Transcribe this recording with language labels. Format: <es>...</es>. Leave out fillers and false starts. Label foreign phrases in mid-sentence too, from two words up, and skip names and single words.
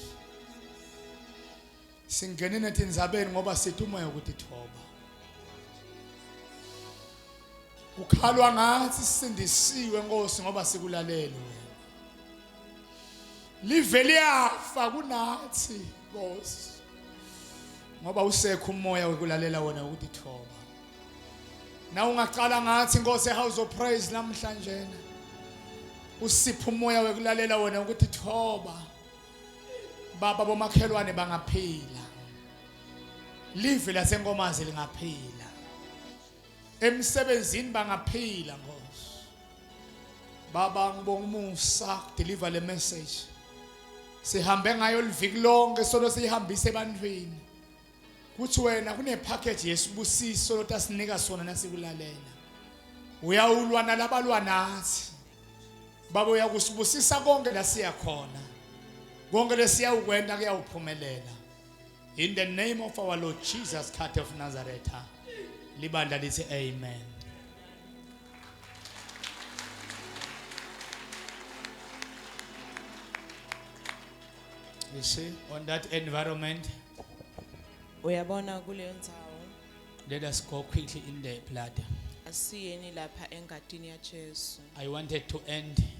<ss>singene nathi nzabeni ngoba sithi umoya ukutithoba ukhalwa ngathi sisindisiwe Nkosi ngoba sikulalele wena live liyafa kunathi Nkosi ngoba usekho umoya wekulalela wona ukuthi thoba. Na ungaqala ngathi Nkosi eHouse of Praise namhlanje usipha umoya wekulalela wona ukuthi thoba. Baba bomakhelwane bangaphila. Live lasenkomazi lingaphila. Emsebenzini bangaphila Nkosi. Baba ngibonga umusa deliver le message. Sihambe ngayo liviki lonke solo sihambise ebantwini. Kuthi wena kune package yesibusiso lotasinika sona nasikulalela. Uyawulwa nalabalwa nathi. Baba uyakusibusisa konke la siya khona. Konke lesiya ukwenda kuyawuphumelela.</ss> <en>In the name of our Lord Jesus Christ of Nazareth.</en> <ss>Libandla lithi amen.</ss> <en>You see, on that environment,</en> <ss>uyabona kuleyo ndzawo</ss> <en>let us go quickly in the blood.</en> <ss>asiyeni lapha engadini ya Jesu.</ss> <en>I wanted to end</en>